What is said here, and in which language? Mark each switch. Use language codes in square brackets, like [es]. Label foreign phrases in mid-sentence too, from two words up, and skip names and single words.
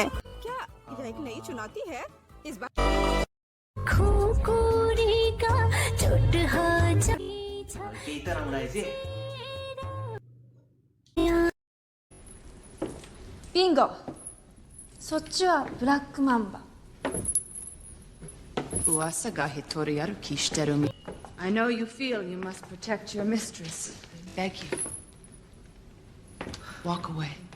[hi] क्या यह एक नई चुनौती है? इस बार [en] Bingo. [ja] そっちはブラックマンバ。噂が一人歩きしてるみ。 [en] I know you feel you must protect your mistress. I beg you. Walk away.